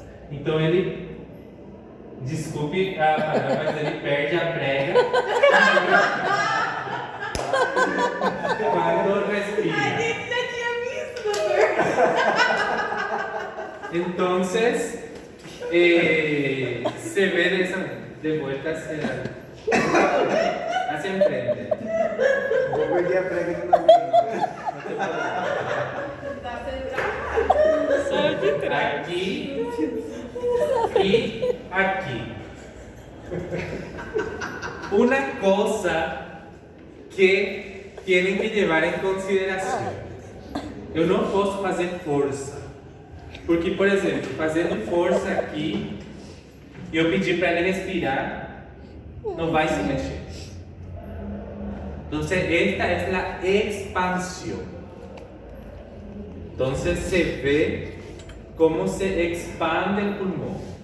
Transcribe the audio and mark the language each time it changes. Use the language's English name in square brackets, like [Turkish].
[Portuguese] Então, ele, desculpe a palavra, mas ele perde a prega quando respira. A gente já tinha visto, doutor. Então, [Spanish] se ve de vuelta hacia enfrente. [Portuguese] Vou perder a prega de novo. Tá sendo Só de trás. Aqui [Spanish] y aquí. Una cosa que tienen que llevar en consideración. [Portuguese] Eu não posso fazer força. Porque, por exemplo, fazendo força aqui, e eu pedir para ele respirar, não vai se mexer. [Spanish] Entonces, esta es la expansión. Entonces, se ve cómo se expande el pulmón.